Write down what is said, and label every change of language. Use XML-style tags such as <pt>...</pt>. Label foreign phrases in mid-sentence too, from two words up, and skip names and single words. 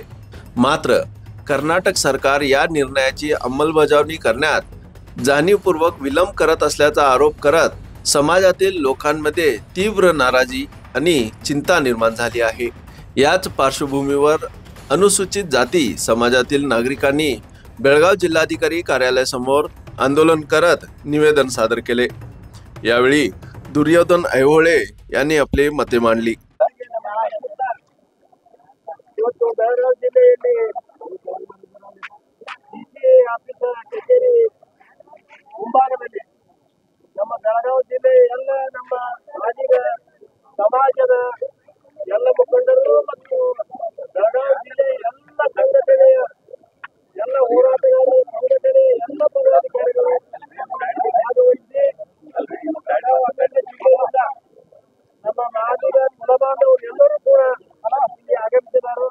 <mr>मात्र कर्नाटक सरकार या निर्णयाची अंमलबजावणी करण्यात जाणीवपूर्वक विलंब करत असल्याचा आरोप करत समाजातील लोकांमध्ये तीव्र नाराजी आणि चिंता निर्माण झाली आहे। याच पार्श्वभूमीवर अनुसूचित जाती समाजातील नागरिकांनी बेळगाव जिल्हाधिकारी कार्यालयासमोर आंदोलन करत निवेदन सादर केले। यावेळी दुर्योधन ऐहोळे यांनी आपली मते मांडली।</mr> <kn>ನಮ್ಮ ಬೆಳಗಾವಿ ಜಿಲ್ಲೆ ಎಲ್ಲ ನಮ್ಮ ಮಾದಿಗ ಸಮಾಜದ ಎಲ್ಲ ಮುಖಂಡರು ಮತ್ತು ಬೆಳಗಾವಿ ಜಿಲ್ಲೆ ಎಲ್ಲ ಸಂಘಟನೆಯ ಎಲ್ಲ ಹೋರಾಟಗಾರರು ಸಂಘಟನೆ ಎಲ್ಲ ಪದಾಧಿಕಾರಿಗಳು ಭಾಗವಹಿಸಿ ಬೆಳಗಾವಿ ಅಖಂಡ ಜಿಲ್ಲೆಯಿಂದ ನಮ್ಮ ಮಾದಿಗ ಕುಲಬಾಂಧವರು ಎಲ್ಲರೂ ಕೂಡ ಇಲ್ಲಿ ಆಗಮಿಸಿದರು।</kn>